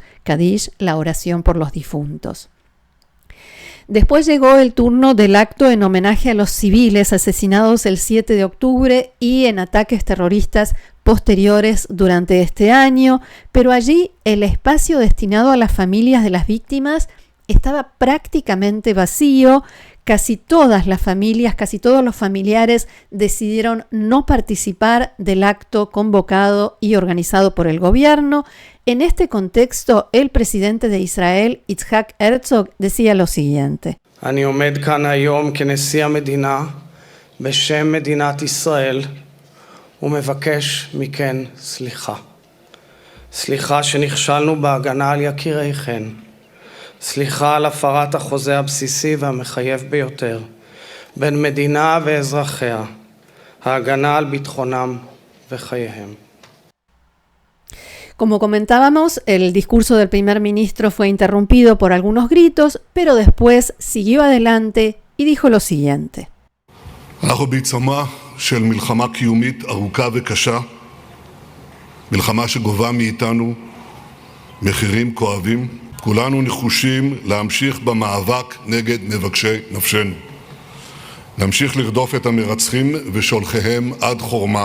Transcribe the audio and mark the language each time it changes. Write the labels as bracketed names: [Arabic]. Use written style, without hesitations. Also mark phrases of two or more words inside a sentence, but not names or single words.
[Spanish] Kadish, la oración por los difuntos. Después llegó el turno del acto en homenaje a los civiles asesinados el 7 de octubre y en ataques terroristas posteriores durante este año, pero allí el espacio destinado a las familias de las víctimas estaba prácticamente vacío. Casi todas las familias, casi todos los familiares decidieron no participar del acto convocado y organizado por el gobierno. En este contexto, el presidente de Israel, Yitzhak Herzog, decía lo siguiente. [Hebrew] אני עומד כאן היום כנשיא המדינה בשם מדינת ישראל ומבקש מכן סליחה. סליחה שנכשלנו בהגנה על יקיריכן. סליחה על הפרת החוזה הבסיסי והמחייב ביותר בין מדינה ואזרחיה, ההגנה על ביטחונם וחייהם. [Spanish] Como comentábamos, el discurso del primer ministro fue interrumpido por algunos gritos, pero después siguió adelante y dijo lo siguiente. [Hebrew] אנחנו בעיצומה של מלחמה קיומית ארוכה וקשה, מלחמה שגובה מאיתנו מחירים כואבים. כולנו נחושים להמשיך במאבק נגד מבקשי נפשנו. נמשיך לרדוף את המרצחים ושולחיהם עד חורמה.